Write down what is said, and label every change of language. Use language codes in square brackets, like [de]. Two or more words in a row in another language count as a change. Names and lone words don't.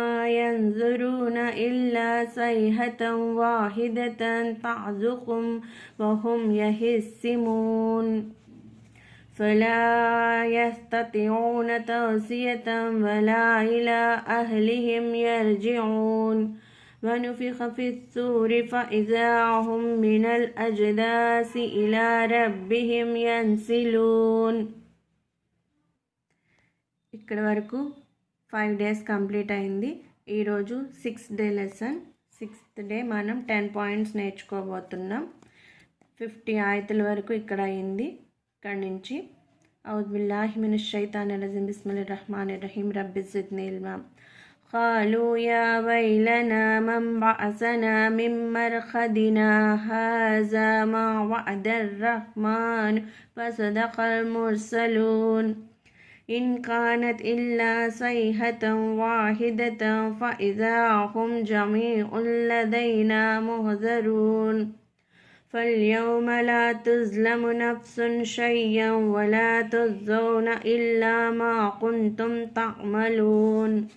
[ar] ينظرون إلا صيحة واحدة تعظهم وهم يهزمون فلا يستطيعون توصية ولا إلى أهلهم يرجعون ونفخ في الصور فإذا هم من الأجداث إلى ربهم ينسلون. [te] ఇక్కడ వరకు 5 days కంప్లీట్ అయింది. ఈరోజు 6th day లెసన్. 6th day మనం 10 పాయింట్స్ నేర్చుకోబోతున్నాం. 50 ఆయతుల వరకు ఇక్కడ అయింది. ఇక్కడ నుంచి [ar] أعوذ بالله من الشيطان الرجيم بسم الله الرحمن الرحيم رب زدني علما قالوا يا ويلنا من بعثنا من مرقدنا هذا ما وعد الرحمن وصدق المرسلون إن كانت إلا صيحة واحدة فإذا هم جميع لدينا محضرون فاليوم لا تظلم نفس شيئا ولا تجزون إلا ما كنتم تعملون